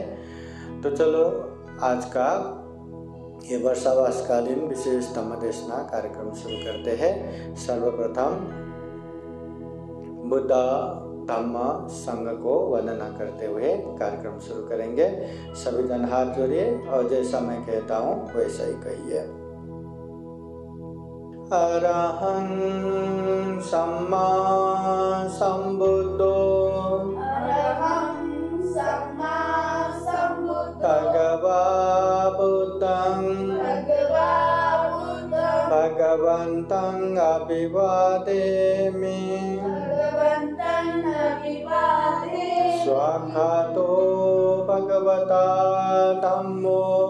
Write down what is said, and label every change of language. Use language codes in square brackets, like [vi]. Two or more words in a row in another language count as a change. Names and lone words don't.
[hi] तो चलो आज का ये वर्षावासकालीन विशेष धम्मदेशना कार्यक्रम शुरू करते हैं। सर्वप्रथम बुद्ध धम्म संघ को वंदना करते हुए कार्यक्रम शुरू करेंगे। सभी जन हाथ जोड़िए और जैसा मैं कहता हूँ वैसा ही कहिए। [pi] अरहं सम्मा सम्बुद्धो भगवा बुद्धं भगवन्तं अभिवादेमि स्वाखातो भगवता धम्मो